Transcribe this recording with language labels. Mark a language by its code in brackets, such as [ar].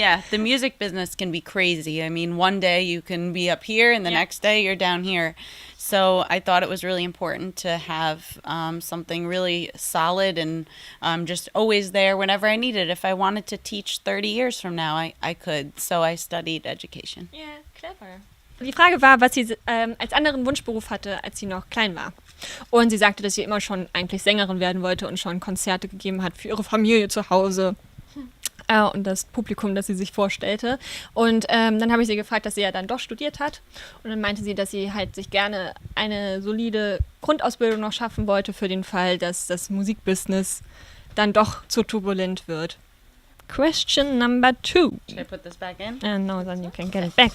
[en] the music business can be crazy. I mean, one day you can be up here and the next day you're down here. So I thought it was really important to have something really solid and just always there whenever I needed. If I wanted to teach 30 years from now, I could. So I studied education. [de] Ja, clever. Die Frage war, was sie als anderen Wunschberuf hatte, als sie noch klein war. Und sie sagte, dass sie immer schon eigentlich Sängerin werden wollte und schon Konzerte gegeben hat für ihre Familie zu Hause. Und das Publikum, das sie sich vorstellte. Und dann habe ich sie gefragt, dass sie ja dann doch studiert hat. Und dann meinte sie, dass sie halt sich gerne eine solide Grundausbildung noch schaffen wollte für den Fall, dass das Musikbusiness dann doch zu turbulent wird. [en] Question number 2. Should I put this back in? No, then you can get it back.